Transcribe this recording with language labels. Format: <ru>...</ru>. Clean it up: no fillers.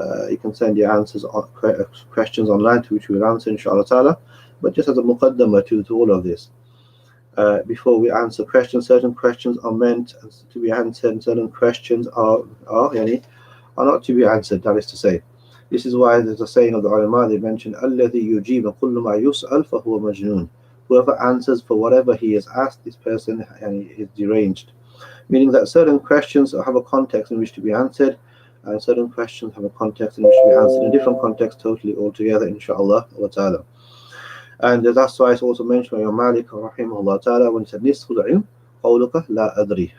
<en>You can send your questions online, to which we will answer inshallah ta'ala. But just as a muqaddamah to all of this, before we answer questions, certain questions are meant to be answered, and certain questions are not to be answered. That is to say, this is why there's a saying of the ulama. They mention</en> <ar>الَّذِي يُجِيبُ كُلُّ مَا يُسْأَلْ فَهُوَ مَجْنُونٌ.</ar> <en>Whoever answers for whatever he is asked, this person is deranged. Meaning that certain questions have a context in which to be answered, and certain questions have a context in which to be answered in a different context totally altogether, inshallah wa ta'ala. And that's why it's also mentioned by Imam Malik rahimahullah ta'ala, when he said,</en> <ar>"Nisful ilm qawluka la adri."</ar>